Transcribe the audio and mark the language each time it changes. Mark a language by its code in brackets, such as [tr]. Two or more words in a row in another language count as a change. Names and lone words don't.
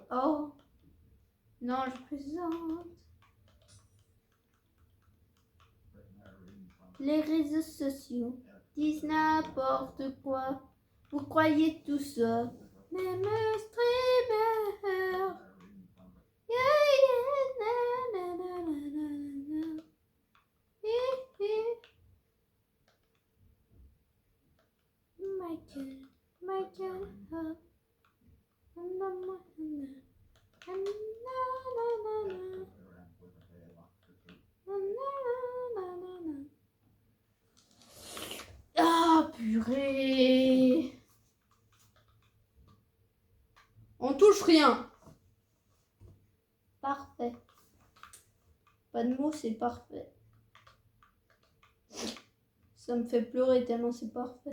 [fr] Oh. Non, je plaisante. Les réseaux sociaux disent n'importe quoi. Vous croyez tout ça. Même streamer. [en] Yeah, yeah, na, na, na, na, na, na. Michael, Michael, na, na, na, na, na, na. [fr] purée. On touche rien. Parfait. Pas de mots, c'est parfait. Ça me fait pleurer tellement c'est parfait.